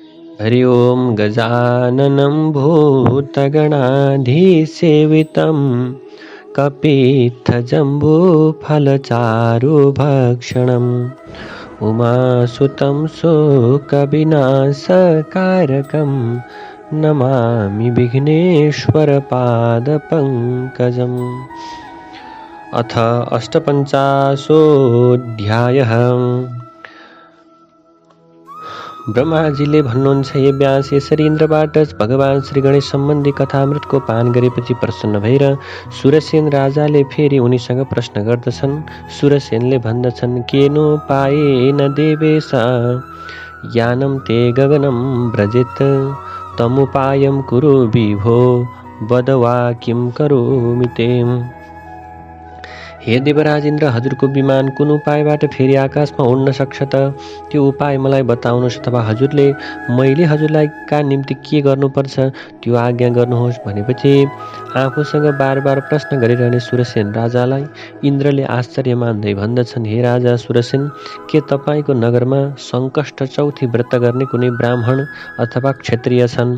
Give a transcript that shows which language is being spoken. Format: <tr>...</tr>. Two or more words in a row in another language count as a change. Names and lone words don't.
<sa>हरि ओं गजाननं भूतगणाधीसेवितं कपित्थजम्बूफलचारुभक्षणम् उमासुतं शोकविनाशकारकं नमामि विघ्नेश्वरपादपङ्कजम्। अथ अष्टपञ्चाशोऽध्यायः।</sa> <ne>ब्रह्माजीले भन्नुहुन्छ, हे व्यास, यसरी इन्द्रबाट भगवान श्री गणेश सम्बन्धी कथामृतको पान गरेपछि प्रसन्न भएर सुरसेन राजाले फेरि उनीसँग प्रश्न गर्दछन्। सुरसेनले भन्दछन्,</ne> <sa>केनोपायेन देवेश यानं ते गगनं व्रजेत तमुपायं कुरु विभो वद वा किं करोमि ते।</sa> <ne>हे देवराज इन्द्र, हजुरको विमान कुन उपायबाट फेरि आकाशमा उड्न सक्छ त? त्यो उपाय मलाई बताउनुहोस्, अथवा हजुरले मैले हजुरलाई का निम्ति के गर्नुपर्छ त्यो आज्ञा गर्नुहोस्। भनेपछि आफूसँग बार बार प्रश्न गरिरहने सुरसेन राजालाई इन्द्रले आश्चर्य मान्दै भन्दछन्, हे राजा सुरसेन, के तपाईँको नगरमा सङ्कष्ट चौथी व्रत गर्ने कुनै ब्राह्मण अथवा क्षत्रिय छन्?</ne>